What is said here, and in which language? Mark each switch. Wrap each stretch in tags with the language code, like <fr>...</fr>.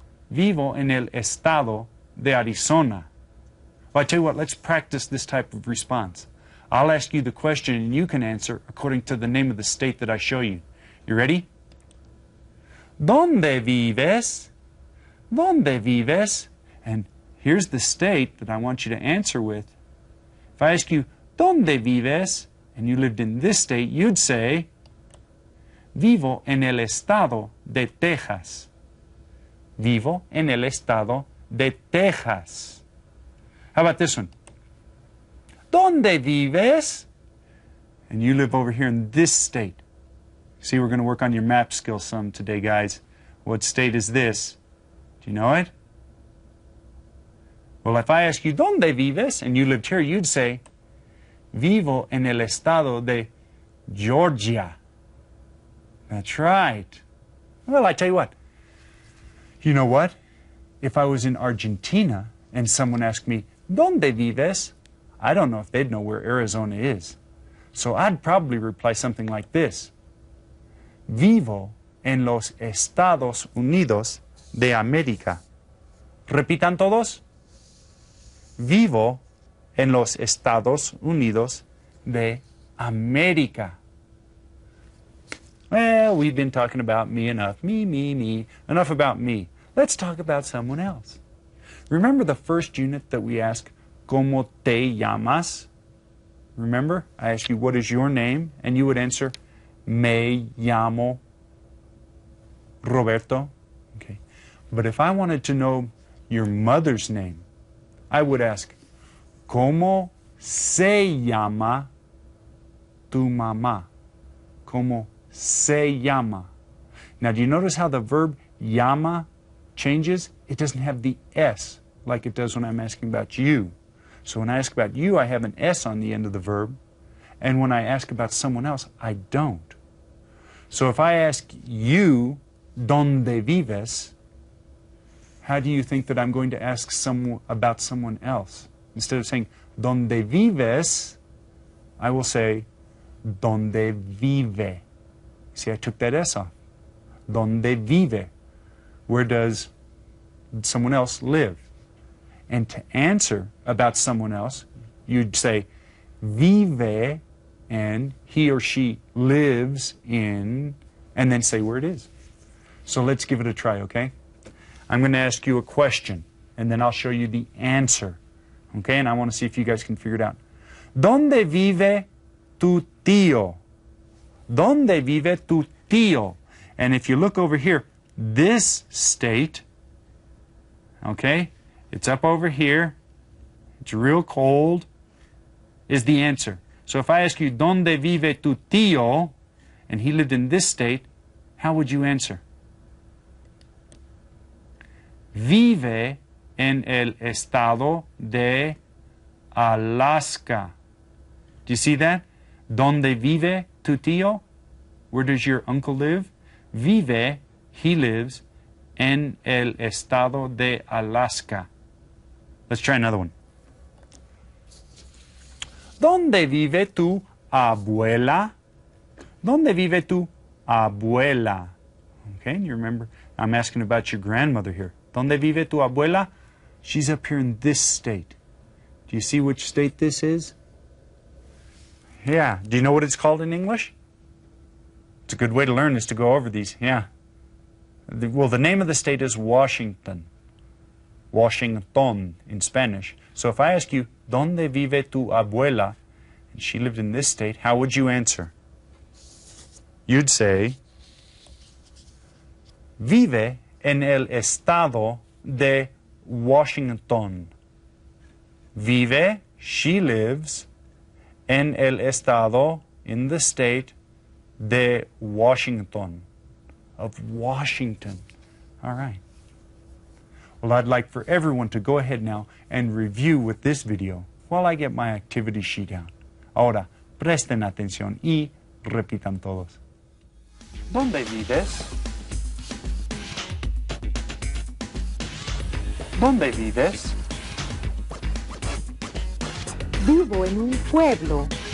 <es>Vivo en el estado de Arizona.</es> <en>Well, I tell you what, let's practice this type of response. I'll ask you the question and you can answer according to the name of the state that I show you. You ready?</en> <es>¿Dónde vives? ¿Dónde vives?</es> <en>And here's the state that I want you to answer with. If I ask you,</en> <es>¿Dónde vives?</es> <en>And you lived in this state, you'd say,</en> <es>vivo en el estado de Texas. Vivo en el estado de Texas.</es> <en>How about this one?</en> <es>¿Dónde vives?</es> <en>And you live over here in this state. See, we're going to work on your map skills some today, guys. What state is this? Do you know it? Well, if I ask you,</en> <es>¿Dónde vives?</es> <en>And you lived here, you'd say,</en> <es>vivo en el estado de Georgia.</es> <en>That's right. Well, I tell you what. You know what? If I was in Argentina and someone asked me,</en> <es>¿Dónde vives?</es> <en>I don't know if they'd know where Arizona is. So I'd probably reply something like this.</en> <es>Vivo en los Estados Unidos de América. Repitan todos. Vivo en los Estados Unidos de América.</es> <en>Well, we've been talking about me enough. Me. Enough about me. Let's talk about someone else. Remember the first unit that we asked,</en> <es>¿Cómo te llamas?</es> <en>Remember? I asked you, what is your name? And you would answer,</en> <es>Me llamo Roberto.</es> <en>Okay. But if I wanted to know your mother's name, I would ask,</en> <es>¿Cómo se llama tu mamá? ¿Cómo se llama?</es> <en>Now, do you notice how the verb llama changes? It doesn't have the S like it does when I'm asking about you. So when I ask about you, I have an S on the end of the verb. And when I ask about someone else, I don't. So if I ask you,</en> <es>¿Dónde vives?</es> <en>How do you think that I'm going to ask about someone else? Instead of saying,</en> <es>¿Dónde vives?</es> <en>I will say,</en> <es>¿Dónde vive?</es> <en>See, I took that S off.</en> <es>¿Dónde vive?</es> <en>Where does someone else live? And to answer about someone else, you'd say, vive, and he or she lives in, and then say where it is. So let's give it a try, okay? I'm going to ask you a question, and then I'll show you the answer. Okay, and I want to see if you guys can figure it out.</en> <es>¿Dónde vive tu tío? ¿Dónde vive tu tío?</es> <en>And if you look over here, this state, okay, it's up over here, it's real cold, is the answer. So if I ask you,</en> <es>¿Dónde vive tu tío?</es> <en>And he lived in this state, how would you answer?</en> <es>Vive en el estado de Alaska.</es> <en>Do you see that?</en> <es>¿Dónde vive tu tío?</es> <en>Where does your uncle live?</en> <es>Vive,</es> <en>he lives,</en> <es>en el estado de Alaska.</es> <en>Let's try another one.</en> <es>¿Dónde vive tu abuela? ¿Dónde vive tu abuela?</es> <en>Okay, you remember, I'm asking about your grandmother here.</en> <es>¿Dónde vive tu abuela?</es> <en>She's up here in this state. Do you see which state this is? Yeah. Do you know what it's called in English? It's a good way to learn is to go over these. Yeah. Well, the name of the state is Washington. Washington in Spanish. So if I ask you,</en> <es>¿Dónde vive tu abuela?</es> <en>And she lived in this state, how would you answer? You'd say,</en> <es>vive en el estado de Washington. Vive,</es> <en>she lives,</en> <es>en el estado,</es> <en>in the state,</en> <es>de Washington.</es> <en>Of Washington. All right. Well, I'd like for everyone to go ahead now and review with this video while I get my activity sheet out.</en> <es>Ahora, presten atención y repitan todos. ¿Dónde vives? ¿Dónde vives? Vivo en un pueblo.</es>